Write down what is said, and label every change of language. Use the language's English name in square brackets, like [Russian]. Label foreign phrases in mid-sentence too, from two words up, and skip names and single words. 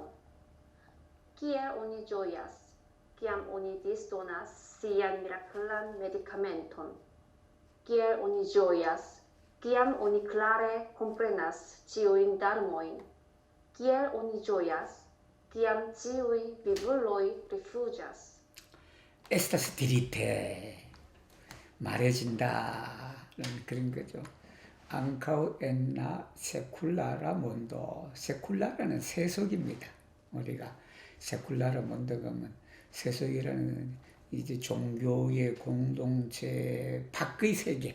[Esperanto] Kiel oni ĝojas, kiam oni disdonas sian miraklan medikamenton? Kiel oni ĝojas, kiam oni klare komprenas ĉiujn darmojn? Kiel oni ĝojas, kiam ĉiuj vivuloj rifuĝas? Estas dirite. [Korean] 말해진다. 그런 거죠. 안카우 엔나 세쿨라라 몬도. 세쿨라라는 세속입니다. 우리가 [Esperanto] sekulara mondo [Korean] 가면 세속이라는 이제 종교의 공동체 밖의 세계.